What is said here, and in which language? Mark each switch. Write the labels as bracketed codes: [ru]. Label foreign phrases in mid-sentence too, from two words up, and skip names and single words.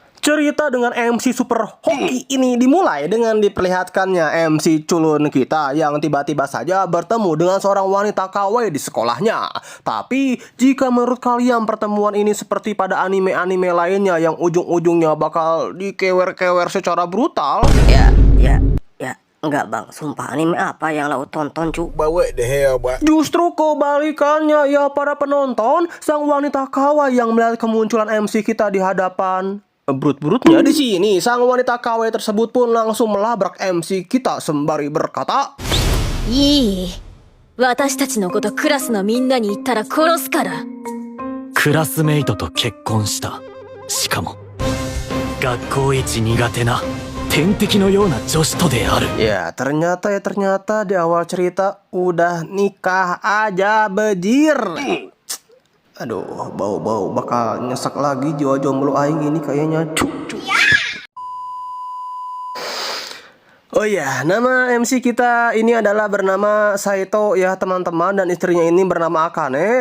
[id] Cerita dengan MC Super Hoki ini dimulai dengan diperlihatkannya MC culun kita yang tiba-tiba saja bertemu dengan seorang wanita KW di sekolahnya. Tapi jika menurut kalian pertemuan ini seperti pada anime-anime lainnya yang ujung-ujungnya bakal dikewer-kewer secara brutal? Ya, enggak bang, sumpah anime apa yang lo tonton cu? [en] What the hell, boy? [id] Justru kebalikannya ya para penonton, sang wanita KW yang melihat kemunculan MC kita di hadapan brut-brutnya di sini, sang wanita KW tersebut pun langsung melabrak MC kita sembari berkata, [ja] いい私たちのことクラスのみんなに言ったら殺すから。クラスメイトと結婚した。しかも学校一苦手な天敵のような女子とである。 [id] Ya ternyata di awal cerita udah nikah aja bejir. Aduh, bau-bau bakal nyesek lagi jiwa jomblo aing ini kayaknya. Oh ya, nama MC kita ini adalah bernama Saito ya teman-teman, dan istrinya ini bernama Akane.